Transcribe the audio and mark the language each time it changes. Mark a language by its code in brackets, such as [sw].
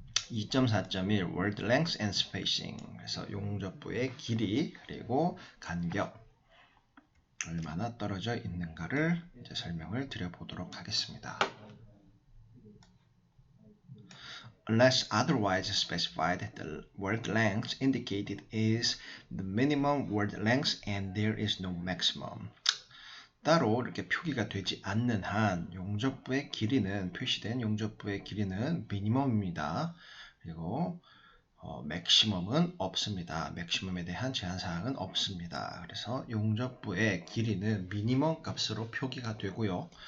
[ko] 2.4.1 [en] Word Length and Spacing [ko] 그래서 용접부의 길이 그리고 간격 얼마나 떨어져 있는가를 이제 설명을 드려보도록 하겠습니다. [en] Unless otherwise specified, the word length indicated is the minimum word length and there is no maximum. [ko] 따로 이렇게 표기가 되지 않는 한 용접부의 길이는 표시된 용접부의 길이는 미니멈입니다. 그리고 맥시멈은 없습니다. 맥시멈에 대한 제한사항은 없습니다. 그래서 용접부의 길이는 미니멈 값으로 표기가 되고요.